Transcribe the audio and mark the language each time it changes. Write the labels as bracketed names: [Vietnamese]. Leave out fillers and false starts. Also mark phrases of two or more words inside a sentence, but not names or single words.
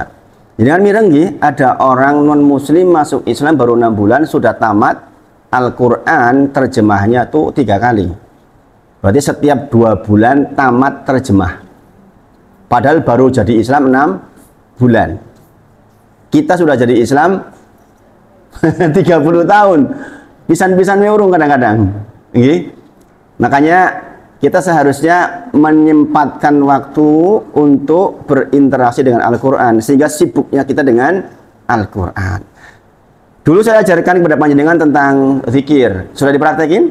[Indonesian] Jangan mirenggi, ada orang non-muslim masuk Islam baru 6 bulan sudah tamat Al-Quran terjemahnya tuh 3 kali. Berarti setiap 2 bulan tamat terjemah. Padahal baru jadi Islam 6 bulan. Kita sudah jadi Islam 30 tahun. Pisan-pisan meurung kadang-kadang. Makanya kita seharusnya menyempatkan waktu untuk berinteraksi dengan Al-Quran, sehingga sibuknya kita dengan Al-Quran. Dulu saya ajarkan kepada panjenengan tentang zikir. Sudah dipraktekin?